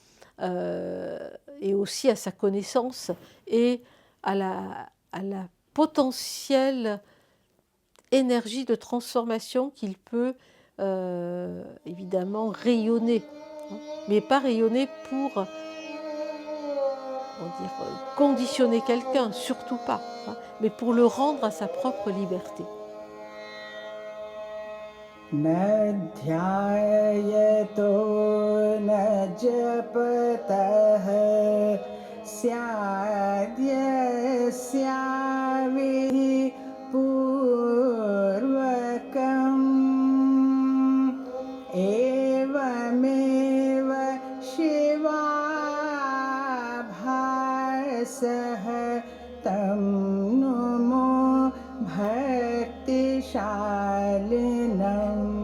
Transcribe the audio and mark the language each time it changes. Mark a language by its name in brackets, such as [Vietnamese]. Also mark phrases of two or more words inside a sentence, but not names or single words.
[French] et aussi à sa connaissance et à la potentielle énergie de transformation qu'il peut évidemment rayonner, hein, mais pas rayonner pour conditionner quelqu'un, surtout pas, hein, mais pour le rendre à sa propre liberté. [Sanskrit] न ध्यायतो न जपतः स्याद्यस्याविधि पूर्वकम् एवमेव शिवाभासः तं नुमो भक्तिशालिनम्